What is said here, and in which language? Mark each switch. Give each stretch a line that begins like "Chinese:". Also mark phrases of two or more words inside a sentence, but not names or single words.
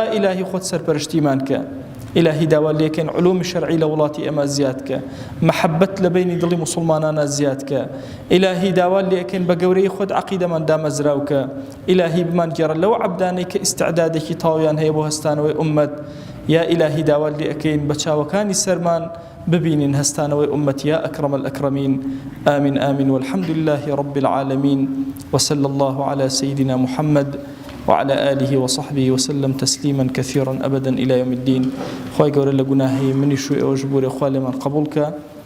Central Kurdish: إلهي خۆت سەرپەرشتیمان کە إلهي داوات لێ ئەکەین علومی شەرعی لە وڵاتی ئێمە زیاد کە محەبەت لە بینی دڵی موسڵمانانە زیاد کە إلهي داوات لێ ئەکەین بە گەورەی خۆت عەقیدەمان دامەزراو کە إلهي بمان گێڕە لەو عەبدانەی کە ئیستعدادێکی تاویان هەیە بۆ هەستانەوەی ئومەت یا إلهي داوات لێ ئەکەین بە چاوەکانی سەرمان ببینین هەستانەوەی ئومەت
Arabic: یا ئەکرەم الئەکرەمین آمين آمين والحمد لله رب العالمين وصلى الله على سيدنا محمد وعلى آله وصحبه وسلم تسليما كثيرا أبدا إلى يوم الدين خواهي قول لقناهي مني شوئ وجبور إخوالي من قبولك